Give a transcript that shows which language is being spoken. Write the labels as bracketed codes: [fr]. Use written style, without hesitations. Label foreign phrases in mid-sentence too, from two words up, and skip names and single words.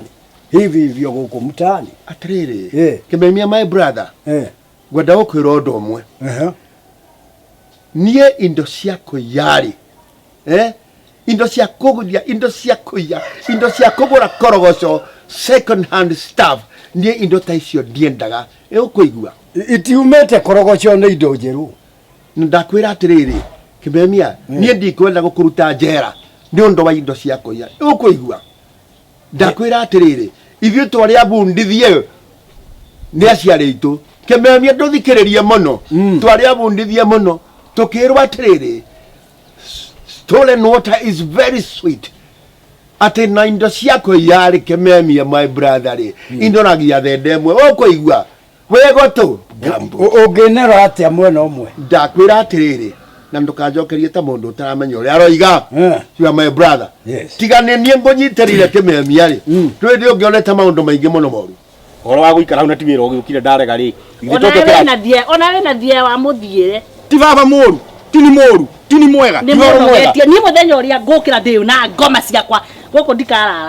[ki] Hivi o gũkũ mtaani. Atiriri Kimemia [en] my brother. [ki] Ngwenda gũkwĩra ũndũ ũmwe. Niĩ indo cia kũiya rĩ indo cia kũguria, indo cia kũiya, indo cia kũgũra korogoco, [en] second hand stuff, [ki] niĩ indo ta icio ndiendaga. Ũkũigua itiumĩte korogoco nĩ indo njerũ. Ndakwĩra atĩrĩrĩ Kimemia, niĩ ndikwenda gũkũruta njera nĩ ũndũ wa indo cia kũiya. Ũkũigua ndakwĩra atĩrĩrĩ ithuĩ twarĩ abundithie nĩ aciari aitũ. Kimemia ndũthikĩrĩrie mũno, twarĩ abundithie mũno tukĩrwo atĩrĩrĩ [en] stolen water is very sweet. [ki] Ati na indo cia kũiya rĩ Kimemia [en] my brother [ki] rĩ indo nagia thende ĩmwe. Ũkũigua wĩgũtũ ũngĩnera atĩa mwena ũmwe. Ndakwĩra atĩrĩrĩ na ndũkanjokerie ta mũndũ ũtaramenya ũrĩa aroiga. [en] You are my brother. [ki] Tigane niĩ ngũnyitĩrĩire Kimemia rĩ twĩndĩ ũngĩonete maũndũ maingĩ mũno moru. Ũhoro wa gũikara hau na ti wĩra ũgĩũkire ndarega rĩ. Ona wĩna thia wa mũthiĩre. Ti baba mũru, ti ni mũru, ti ni mwega. Nĩ mũrogetie niĩ mũthenya ũrĩa ngũkĩra ndĩ na ngoma ciakwa gũkũ ndikarara.